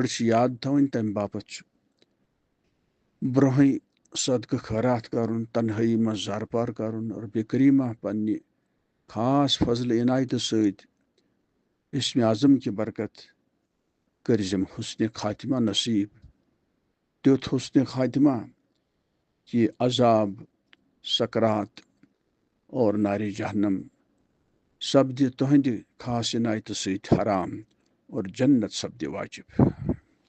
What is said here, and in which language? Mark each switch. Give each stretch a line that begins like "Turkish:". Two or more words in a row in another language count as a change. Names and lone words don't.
Kashmiri: چھِ یاد تھاوٕنۍ تمہِ باپتھ چھُ برونٛہٕے صدقہٕ خٲرات کرُن تنہٲیی منٛز زارٕ پار کرُن ربِ کریٖمہ پننہِ خاص فضلہٕ عنایتہٕ سۭتۍ اسمِ اعظم کہِ برکت کٔرزِم حسنِ خاتمہ نصیٖب تیُتھ حسنِ خاتمہ کہِ عذاب سکرات اور نارِ جہنم سپدِ تُہنٛدِ خاص عنایتہٕ سۭتۍ حرام اور جنت سپدِ واجب